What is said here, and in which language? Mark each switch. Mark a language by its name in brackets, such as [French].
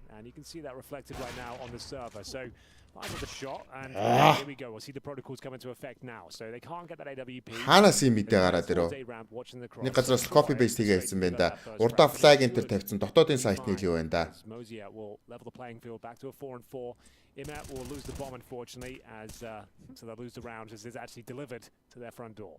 [English] And you can see that reflected right now on the server. So find the shot, and here we go. We'll see the protocols come into effect now. So they can't get that AWP. [Mongolian] Ханаас юм мэдээ гараад ирөө. Нэг газраас copy paste хийгээ хэлсэн байна да. Урдаа flag enter тавьсан дотоодын сайтны л юу байна да. [English] Mozia will level the playing field back to a 4-4. Imet will lose the bomb, unfortunately, as so they'll lose the round as it's actually delivered to their front door.